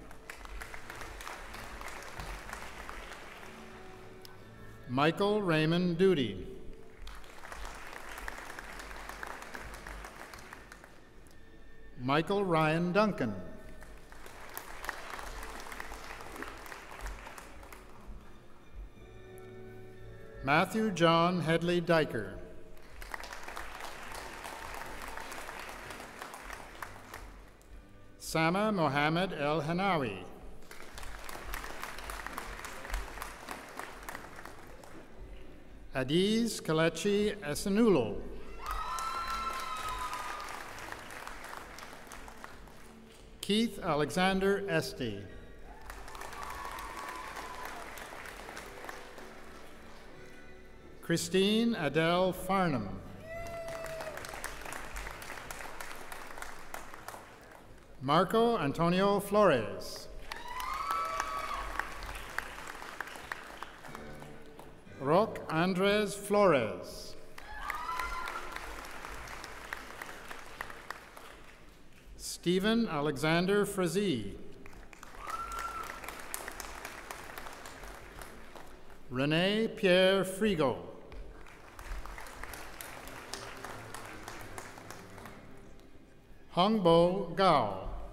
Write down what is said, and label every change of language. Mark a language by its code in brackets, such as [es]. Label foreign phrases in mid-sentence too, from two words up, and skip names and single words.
[en] Michael Raymond Duty. Michael Ryan Duncan. Matthew John Headley Diker. Sama Mohammed El Hanawi. Adiz Kalechi Esenulo. Keith Alexander Esty. Christine Adele Farnham. Marco Antonio Flores. Roque Andres Flores. Stephen Alexander Frazee. Rene Pierre Frigo. Hongbo Gao.